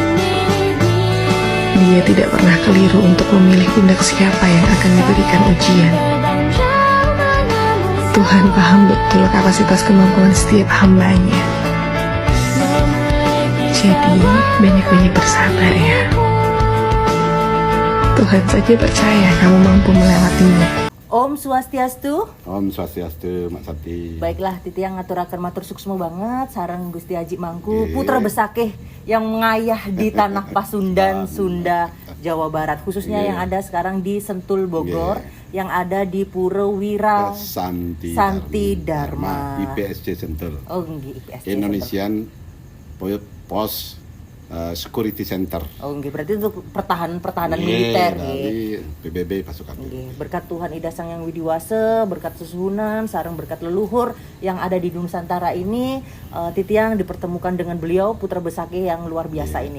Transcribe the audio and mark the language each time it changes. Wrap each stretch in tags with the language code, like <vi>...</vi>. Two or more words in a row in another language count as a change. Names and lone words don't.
<id>Dia tidak pernah keliru untuk memilih pundak siapa yang akan diberikan ujian. Tuhan paham betul kapasitas kemampuan setiap hambanya. Jadi, banyak-banyak bersabar ya. Tuhan saja percaya kamu mampu melewatinya.</id> <ban>Om Swastiastu. Om Swastiastu, Mak Santi.</ban> <id>Baiklah,</id> <ban>Titiang ngaturaken matur suksma banget sareng Gusti Haji</ban> <id>Mangku, Putra Besakih yang mengayah di Tanah Pasundan, Sunda, Jawa Barat. Khususnya yang ada sekarang di Sentul Bogor, yang ada di Pura Wira Santi Dharma. IPSC Sentul. Oh, nggih, IPSC Indonesian Post Security Center. Oh, nggih, berarti untuk pertahanan militer dari PBB pasukan. Nggih, berkat Tuhan Ida Sang Yang Widiwase, berkat susunan, sareng berkat leluhur yang ada di Nusantara ini, Titiang dipertemukan dengan beliau Putra Besakih yang luar biasa ini.</id>